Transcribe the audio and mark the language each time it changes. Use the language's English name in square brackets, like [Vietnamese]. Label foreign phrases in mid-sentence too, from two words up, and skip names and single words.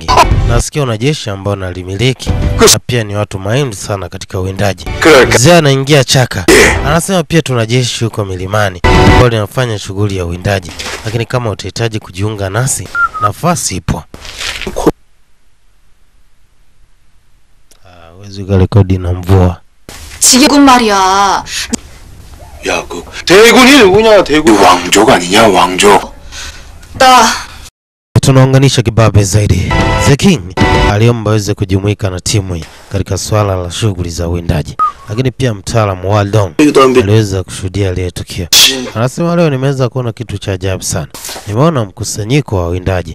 [Swahili] Nasikia una jeshi ambao nalimiliki na pia ni watu mahiri sana katika uwindaji. Mzee anaingia chaka. Anasema pia tuna jeshi huko milimani ambao linafanya shughuli ya uwindaji, lakini kama utahitaji kujiunga nasi, nafasi ipo. hawezi kurekodi na mvua. [Korean] 지금 말이야. 야, 그 대군이 누구냐? 대군 왕족 아니냐? 왕족. 나 [Swahili] Tunaunganisha kibabe zaidi. [English] The King [Swahili] aliomba aweze kujumuika na timu hii katika swala la shughuli za uwindaji, lakini pia mtaalamu wa Dong aliweza kushuhudia ile tukio. Anasema leo nimeweza kuona kitu cha ajabu sana. Nimeona mkusanyiko wa uwindaji.